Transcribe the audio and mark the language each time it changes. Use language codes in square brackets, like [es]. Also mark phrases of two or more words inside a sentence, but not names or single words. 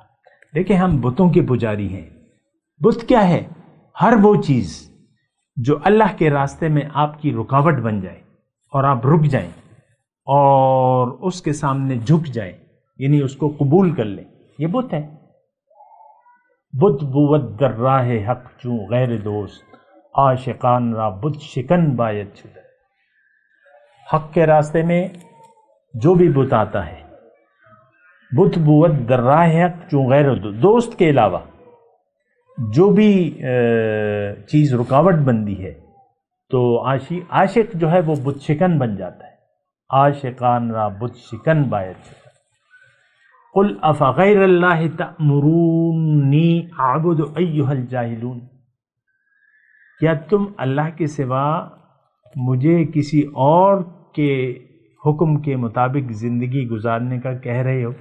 [ur] دیکھیں، ہم بتوں کے پجاری ہیں. بت کیا ہے؟ ہر وہ چیز جو اللہ کے راستے میں آپ کی رکاوٹ بن جائے اور آپ رک جائیں اور اس کے سامنے جھک جائیں، یعنی اس کو قبول کر لیں، یہ بت ہے. [fa] بت بود در راہ حق چوں غیر دوست، عاشقان را بت شکن باید شده. [ur] حق کے راستے میں جو بھی بت آتا ہے، [fa] بت بود در راہ حق چوں غیر دوست [ur] کے علاوہ جو بھی چیز رکاوٹ بندی ہے تو عاشق جو ہے وہ بت شکن بن جاتا ہے. [fa] عاشقان را بت شکن باید شده. [ar] قل افغیر اللہ تأمرونی اعبد ایھا الجاہلون، [ur] کیا تم اللہ کے سوا مجھے کسی اور کے حکم کے مطابق زندگی گزارنے کا کہہ رہے ہو؟